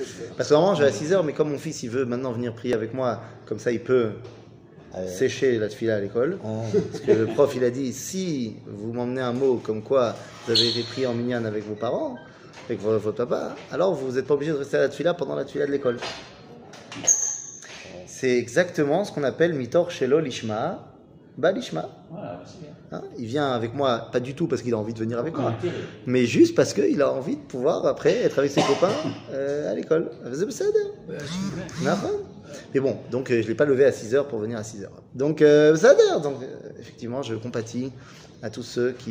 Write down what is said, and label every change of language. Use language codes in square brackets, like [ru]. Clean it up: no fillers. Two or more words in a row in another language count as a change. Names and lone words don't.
[fr] Parce que normalement, je vais à 6h, mais comme mon fils, il veut maintenant venir prier avec moi, comme ça, il peut sécher la tefila à l'école. Parce que le prof, il a dit, si vous m'emmenez un mot comme quoi vous avez été pris en minyan avec vos parents, avec votre papa, alors vous n'êtes pas obligé de rester à la tefila pendant la tefila de l'école. C'est exactement ce qu'on appelle [he] מתוך שלא לשמה. Balishma. [fr] Voilà, c'est bien. Hein, il vient avec moi, pas du tout parce qu'il a envie de venir avec moi, mais juste parce qu'il a envie de pouvoir après être avec ses copains à l'école. Mais bon, donc je ne l'ai pas levé à 6h pour venir à 6h. Donc, donc effectivement, je compatis à tous ceux qui.